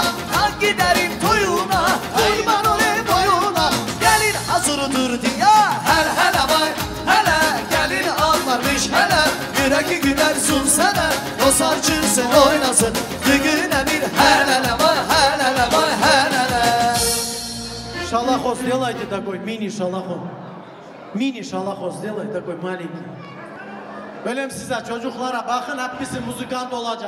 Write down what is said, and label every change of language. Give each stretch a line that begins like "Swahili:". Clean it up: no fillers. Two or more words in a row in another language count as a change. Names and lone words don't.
Turkish: Ben giderim toyuna, hayvan olem boyuna. Gelin hazırdır diye, her hele vay hele. Gelin ağlarmış hele, yüreği gülersin sana. O sarçırsın oynasın, düğüne bir helele vay helele vay helele.
Russian: Шалахо сделайте такой, мини-шалахо. Mini-шалахо сделай такой маленький.
Turkish: Bölüm size çocuklara bakın, hepsi müzikant olacak.